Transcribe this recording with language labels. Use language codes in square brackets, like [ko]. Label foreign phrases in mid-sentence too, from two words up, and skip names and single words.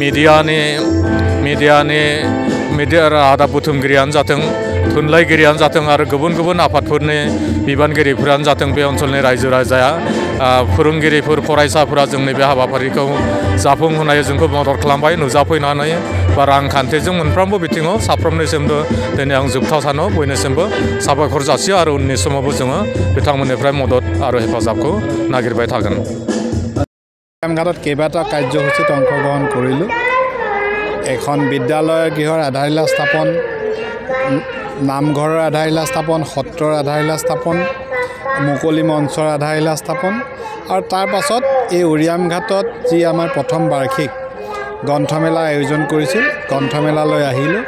[brx] मिडिया रादाब बुथुमगिरियानो जाथों थुनलाइगिरियानो जाथों आरो गुबुन गुबुन आफादफोरनि बिबानगिरिफोरानो जाथों बे ओनसोलनि रायजो राजाया फोरोंगिरिफोर फरायसाफोरा जोंनि बे हाबाफारिखौ जाफुंहोनायाव जोंखौ मदद खालामबाय नुजाफैनानै बा रांखान्थिजों मोनफ्रोमबो बिथिङाव साफ्रोमनिसिमबो दिनै आं जोबथा सानाव बयनिसिमबो साबायखर जासियो आरो उननि समावबो जोङो बिथांमोननिफ्राय मदद आरो हेफाजाबखौ नागिरबाय थागोन [as] उरियाम घाटত কেইবাটা কাৰ্যসূচীত অংশগ্ৰহণ কৰিলোঁ এখন বিদ্যালয়ৰ গৃহৰ আধাৰশিলা স্থাপন, নামঘৰৰ আধাৰশিলা স্থাপন, সত্ৰৰ আধাৰশিলা স্থাপন, মুকলি মঞ্চৰ আধাৰশিলা স্থাপন আৰু তাৰ পাছত এই উৰিয়াম ঘাটত যি আমাৰ প্ৰথম বাৰ্ষিক গ্ৰন্থমেলা আয়োজন কৰিছিল, গ্ৰন্থমেলালৈ আহিলোঁ।